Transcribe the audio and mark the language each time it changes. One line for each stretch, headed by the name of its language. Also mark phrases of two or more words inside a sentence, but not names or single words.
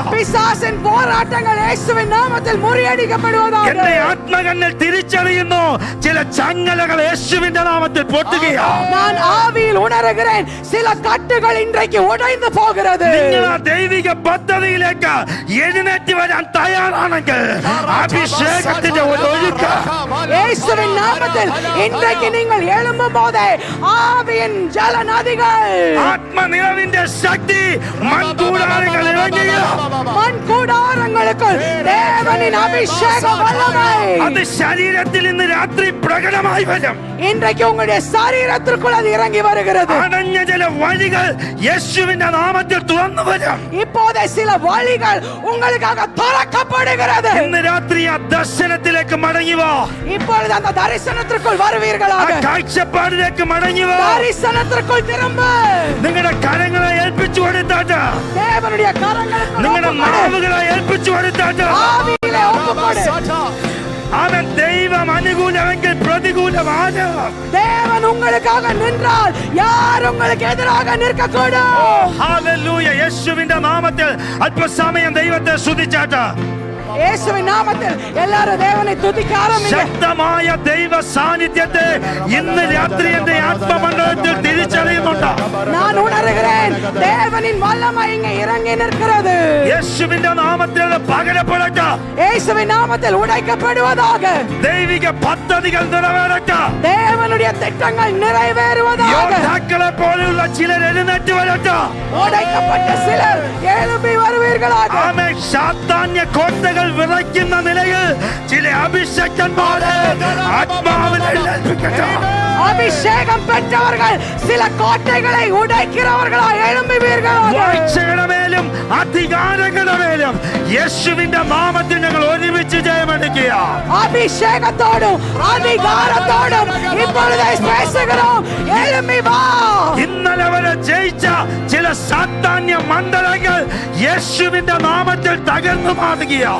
Tamil: பிசாசின் போராட்டங்கள் இயேசுவின் நாமத்தில் முறியடிக்கப்படுவதாக.
Malayalam: എന്റെ ആത്മകണ്ണിൽ തിരിച്ചറിയുന്നു, ചില ചങ്ങലകൾ യേശുവിന്റെ നാമത്തിൽ പൊട്ടുകയാ.
Tamil: நான் ஆவியில் உணர்கிறேன், சில கட்டுகள் இன்றைக்கு உடைந்து போகிறது.
Malayalam: നിങ്ങൾ ആ ദൈവിക പദ്ധതിയിലേക്ക് എഴുന്നേറ്റ് വരാൻ തയ്യാറാണെങ്കിൽ അഭിഷേകത്തിന്റെ ഒരു ഒഴുക്ക്
Tamil: இயேசுவின் நாமத்தில் இன்றைக்கு நீங்கள் எழும்பும் போதே ஆவியின் ஜல நதிகள்,
Malayalam: ആത്മനിറവിന്റെ ശക്തി മൺകൂടാരങ്ങൾ ഇറങ്ങുക.
Tamil: மண் கூடாரங்களுக்குள் தேவனின் அபிஷேக வல்லமை
Malayalam: അത് ശരീരത്തിൽ ഇന്ന് രാത്രി പ്രകടമായി വരും.
Tamil: இன்றைக்கு உங்களுடைய சரீரத்திற்குள் அது இறங்கி வருகிறது.
Malayalam: അടഞ്ഞ ചില വഴികൾ യേശുവിന്റെ നാമത്തിൽ തുറന്നു വരും.
Tamil: இப்போதே சில வழிகள் உங்களுக்காக திறக்கப்படுகிறது.
Malayalam: ഇന്ന് രാത്രി ആ ദർശനത്തിലേക്ക് മടങ്ങി വാ.
Tamil: இப்பொழுது அந்த தரிசனத்திற்குள்
Malayalam: ആ
Tamil: வருவீர்களாக.
Malayalam: കാഴ്ചപ്പാടിലേക്ക് മടങ്ങി വാ.
Tamil: தரிசனத்திற்குள் திரும்ப
Malayalam: നിങ്ങളുടെ കരങ്ങളെ ഏൽപ്പിച്ചു കൊടുത്താട്ട്,
Tamil: தேவனுடைய கரங்களுக்கு
Malayalam: നിങ്ങളുടെ
Tamil: ஒப்புக்கொடு.
Malayalam: നാവുകളെ ഏൽപ്പിച്ചു കൊടുത്താട്ട്,
Tamil: ஆவியிலே ஒப்புக்கொடு.
Malayalam: അവൻ ദൈവം അനുകൂലമെങ്കിൽ പ്രതികൂലമാണ്.
Tamil: தேவன் உங்களுக்காக நின்றால் யார் உங்களுக்கு எதிராக நிற்கக்கூடும்.
Malayalam: ഹല്ലേലൂയ. യേശുവിന്റെ നാമത്തിൽ അല്പസമയം ദൈവത്തെ സ്തുതിച്ചാട്ട്
Tamil: இயேசுவின் நாமத்தில் எல்லாரும் தேவனை துதிக்க ஆரம்பிங்க.
Malayalam: ശക്തമായ ദൈവ സാന്നിധ്യത്തെ ഇന്ന് രാത്രി എന്റെ ആത്മമണ്ഡലത്തിൽ തിരിച്ചറിയുന്നുണ്ട്.
Tamil: நான் உணர்கிறேன், தேவ தேவனின் வல்லமை இங்கே இறங்கி நிற்கிறது.
Malayalam: യേശുവിന്റെ നാമത്തിൽ പകരപ്പെടട്ടെ.
Tamil: இயேசுவின் நாமத்தில் உடைக்கப்படுவதாக.
Malayalam: ദൈവിക പദ്ധതികൾ നിറവേറട്ടെ.
Tamil: தேவனுடைய திட்டங்கள் நிறைவேறுவதாக.
Malayalam: യോദ്ധാക്കളെ പോലെയുള്ള ചിലർ എഴുന്നേറ്റ് വരട്ടെ.
Tamil: உடைக்கப்பட்ட சிலர் எழும்பி வருவீர்களாக.
Malayalam: ആമേൻ. സാത്താന്യ കോട്ടകൾ വിറയ്ക്കുന്ന നിലയിൽ ചില അഭിഷേകന്മാരെ ആത്മാവിൽ എഴുന്നേൽപ്പിക്കട്ടെ.
Tamil: அபிஷேகம் பெற்றவர்கள் சில கோட்டைகளை உடைக்கிறவர்களாய் எழும்புவீர்களாக.
Malayalam: വാഴ്ചയുടെ മേലും അധികാരങ്ങളുടെ മേലും യേശുവിന്റെ നാമത്തിൽ ഞങ്ങൾ ഒരുമിച്ച് ജയമെടുക്കുക.
Tamil: அபிஷேகத்தோடும் அதிகாரத்தோடும் இப்பொழுதே பேசுகிறோம். எழும்பி வா.
Malayalam: ഇന്നലെ വരെ ജയിച്ച ചില സാത്താന്യ മണ്ഡലങ്ങൾ യേശുവിന്റെ നാമത്തിൽ തകർന്നു മാറുകയാണ്.